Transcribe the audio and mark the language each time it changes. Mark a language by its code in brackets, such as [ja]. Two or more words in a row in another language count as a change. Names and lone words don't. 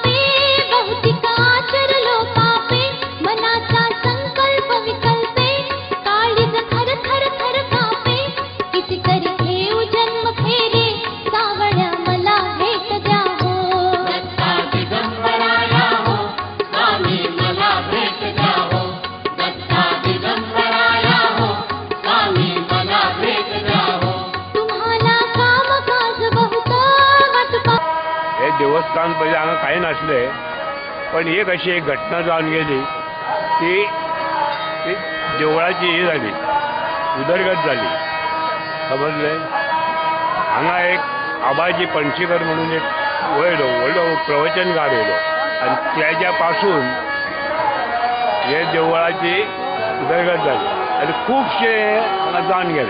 [mr] मनाचा संकल्प विकल्पे काळीज थर थर थर कापे किती करी घेऊ जन्म फेरे सावळ्या मला भेट द्या हो दत्ता दिगंबराया हो स्वामी मला भेट द्या हो दत्ता दिगंबराया हो स्वामी मला भेट द्या हो तुम्हाला कामकाज बहुत वाटपा [kok] हे देवस्थान पहिले हांगा कांय नासले पण एक अशी एक घटना जावन गेली ती देवळाची ही जाली उदरगत जाली समजले हांगा एक आबाजी पणशीकर म्हणून एक वयलो व्हडलो प्रवचनकार येयलो आनी त्याच्या पासून हे देवळाची उदरगत जाली आनी खुबशे हांगा जावन गेले